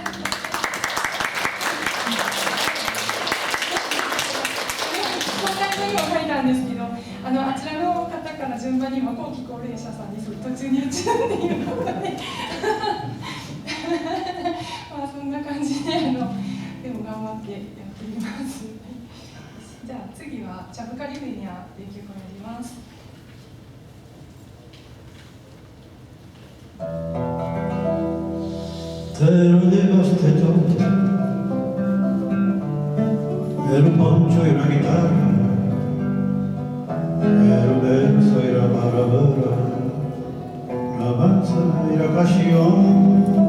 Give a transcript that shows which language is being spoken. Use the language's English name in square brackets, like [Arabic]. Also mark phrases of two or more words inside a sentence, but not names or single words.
[Japanese] 今回にも書いたんですけど、あちらの方から順番には後期高齢者さんに途中に移るっていうことでそんな感じででも頑張ってやっています。じゃあ次はチャブカリフェニアという曲をやります。 [Spanish] Te lo llevaste todo, el poncho y la guitarra, el beso y la palabra, la danza y la pasión.